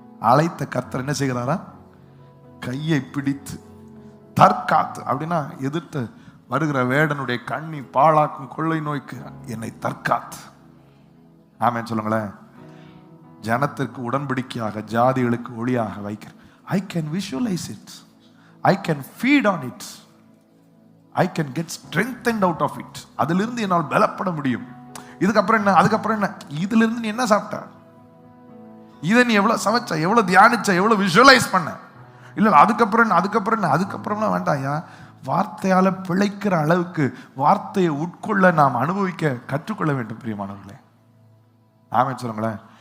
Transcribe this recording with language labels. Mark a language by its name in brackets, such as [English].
[Tamil] அழைத்த கர்த்தர் என்ன செய்கிறாரா? கையை பிடித்து தற்காத்து. அப்படின்னா எதிர்த்து வருகிற வேடனுடைய கண்ணி பாழாக்கும் கொள்ளை நோய்க்கு என்னை தற்காத்து. ஆமென் சொல்லுங்களேன். ஜனத்திற்கு உடன்படிக்கையாக ஜாதிகளுக்கு ஒளியாக வைக்கிறேன். [English] I can visualize it, I can feed on it, I can get strengthened out of it. [Tamil] அதிலிருந்து என்னால் பலப்பட முடியும். இதுக்கப்புறம் என்ன, அதுக்கப்புறம் என்ன, இதுல இருந்து நீ என்ன சாப்பிட்ட, இதை நீ எவ்வளவு சமைச்ச, எவ்வளவு தியானிச்ச, எவ்வளவு விஷுவலைஸ் பண்ண, இல்ல அதுக்கப்புறம் என்ன, அதுக்கப்புறம் என்ன, அதுக்கப்புறம்லாம் வேண்டாம்யா. வார்த்தையால பிழைக்கிற அளவுக்கு வார்த்தையை உட்கொள்ள நாம் அனுபவிக்க கற்றுக்கொள்ள வேண்டும் பிரியமானவர்களே. ஆமென் சொல்லுங்களேன்.